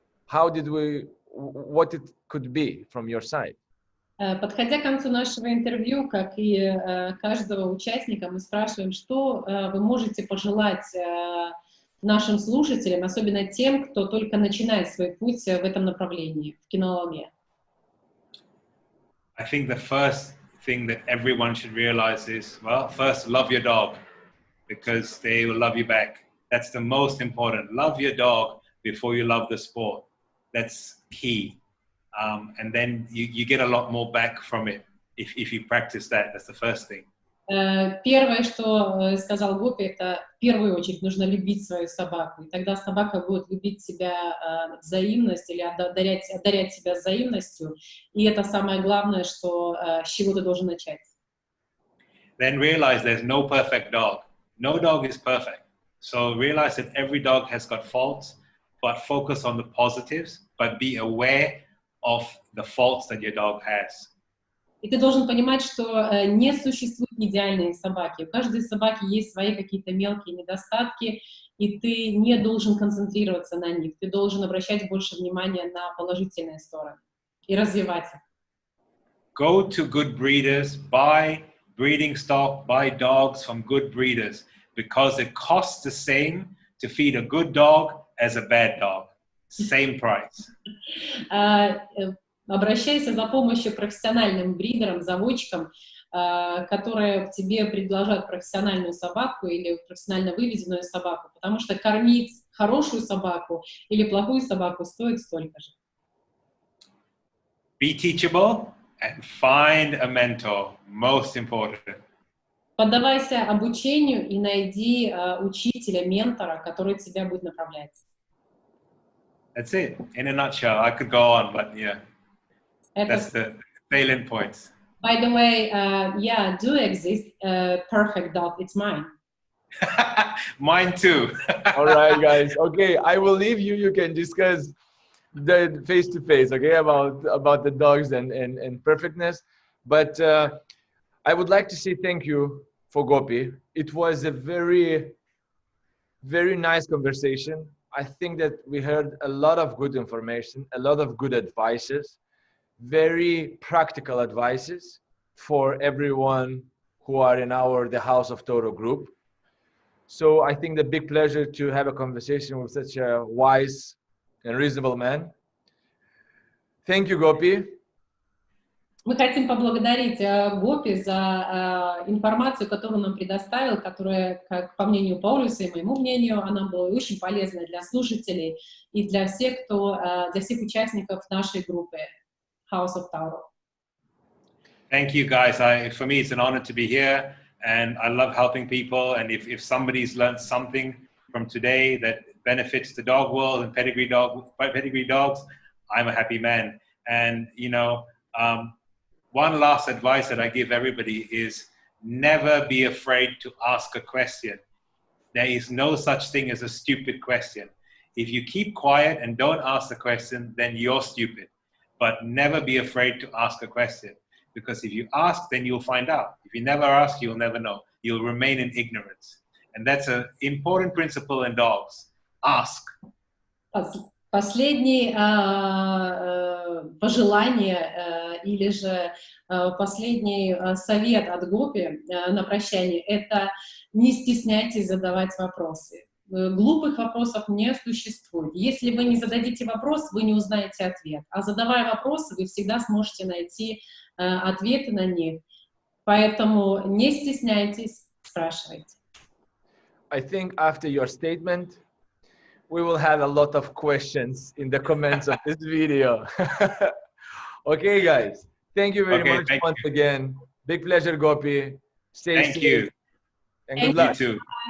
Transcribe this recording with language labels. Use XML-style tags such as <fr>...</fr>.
<en>What it could be from your side?</en> <ru>Подходя к концу нашего интервью, как и каждого участника, мы спрашиваем, что вы можете пожелать нашим слушателям, особенно тем, кто только начинает свой путь в этом направлении, в кинологии.</ru> <en>I think the first thing that everyone should realize is, well, first love your dog because they will love you back. That's the most important. Love your dog before you love the sport. That's key. And then you get a lot more back from it if you practice that. That's the first thing.</en> <ru>Первое, что сказал Гопи, это в первую очередь нужно любить свою собаку. И тогда собака будет любить себя взаимностью или одарять себя взаимностью. И это самое главное, с чего ты должен начать.</ru> <en>Then realize there's no perfect dog. No dog is perfect. So realize that every dog has got faults, but focus on the positives, but be aware of the faults that your dog has.</en> <ru>И ты должен понимать, что не существует идеальной собаки. У каждой собаки есть свои какие-то мелкие недостатки, и ты не должен концентрироваться на них. Ты должен обращать больше внимания на положительные стороны и развивать их.</ru> <en>Go to good breeders, buy breeding stock, buy dogs from good breeders, because it costs the same to feed a good dog as a bad dog. Same price.</en> <ru>Обращайся за помощью к профессиональным бридерам, заводчикам, которые тебе предложат профессиональную собаку или профессионально выведенную собаку, потому что кормить хорошую собаку или плохую собаку стоит столько же.</ru> <en>Be teachable and find a mentor. Most important.</en> <ru>Поддавайся обучению и найди учителя, ментора, который тебя будет направлять.</ru> <en>That's it. In a nutshell, I could go on, but yeah, that's the salient points. By the way, yeah, do exist perfect dog. It's mine. Mine too. All right, guys. Okay, I will leave you. You can discuss the face-to-face, okay, about the dogs and perfectness. But I would like to say thank you for Gopi. It was a very, very nice conversation. I think that we heard a lot of good information, a lot of good advices, very practical advices for everyone who are in the House of Toro group. So I think the big pleasure to have a conversation with such a wise and reasonable man. Thank you, Gopi.</en> <ru>Мы хотим поблагодарить Гопи за информацию, которую он нам предоставил, которая, как по мнению Паулюса и моему мнению, она была очень полезна для слушателей и для всех участников нашей группы House of Toro.</ru> <en>Thank you, guys. For me, it's an honor to be here, and I love helping people. And if somebody's learned something from today that benefits the dog world and pedigree dogs, I'm a happy man. And you know, one last advice that I give everybody is never be afraid to ask a question. There is no such thing as a stupid question. If you keep quiet and don't ask the question, then you're stupid. But never be afraid to ask a question. Because if you ask, then you'll find out. If you never ask, you'll never know. You'll remain in ignorance. And that's an important principle in dogs. Ask.</en> <ru>Последнее пожелание или же последний совет от Гопи на прощание – это не стесняйтесь задавать вопросы. Глупых вопросов не существует. Если вы не зададите вопрос, вы не узнаете ответ. А задавая вопросы, вы всегда сможете найти ответы на них. Поэтому не стесняйтесь, спрашивайте.</ru> <en>I think after your statement, we will have a lot of questions in the comments of this video. Okay, guys. Thank you very much once again. Big pleasure, Gopi. Stay safe. Thank you. And good luck. You too.</en>